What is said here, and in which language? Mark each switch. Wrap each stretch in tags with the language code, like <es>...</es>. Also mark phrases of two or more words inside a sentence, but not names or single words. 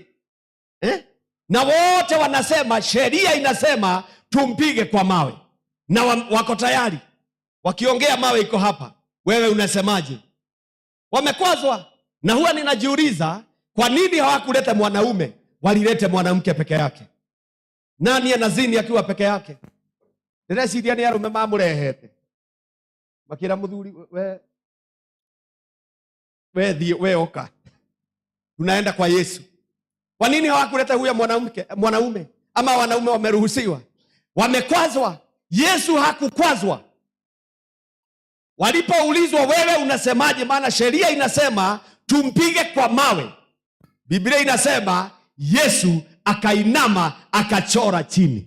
<sw>Na wote wanasema, sheria inasema tumpige kwa mawe. Na wako tayari. Wakiongea mawe iko hapa. Wewe unasemaje? Wamekwazwa. Na huwa ninajiuliza, kwa nini hawakuleta mwanaume? Walilete mwanamke peke yake. Nani anazini akiwa peke yake?</sw> <ki>Ndireciria ni arume mamurehete. Makira muthuri we oka.</ki> <sw>Tunaenda kwa Yesu. Kwa nini hawakuleta huyo mwanaume? Ama wanaume wameruhusiwa? Wamekwazwa. Yesu hakukwazwa. Walipoulizwa wewe unasemaje, maana sheria inasema tumpige kwa mawe, Biblia inasema Yesu akainama akachora chini.</sw>